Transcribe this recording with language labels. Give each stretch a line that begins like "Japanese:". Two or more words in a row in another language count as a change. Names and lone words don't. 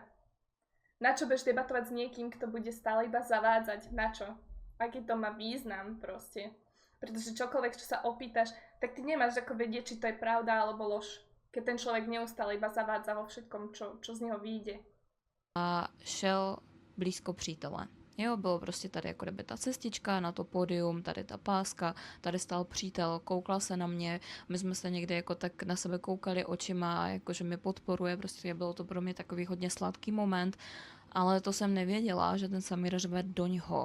Slovak: Na čo budeš debatovať s niekým, kto bude stále iba zavádzať? Na čo? Aký to má význam proste? Pretože čokoľvek, čo sa opýtaš, tak ty nemáš ako vedieť, či to je pravda alebo lož. Keď ten človek neustále iba zavádza vo všetkom, čo z neho vyjde.
Czech: A šel blízko přítele. Jo, bylo prostě tady jako kdyby ta cestička na to pódium, tady ta páska, tady stál přítel, koukal se na mě, my jsme se někde jako tak na sebe koukali očima, jakože mě podporuje, prostě bylo to pro mě takový hodně sladký moment, ale to jsem nevěděla, že ten Samir řve do něho.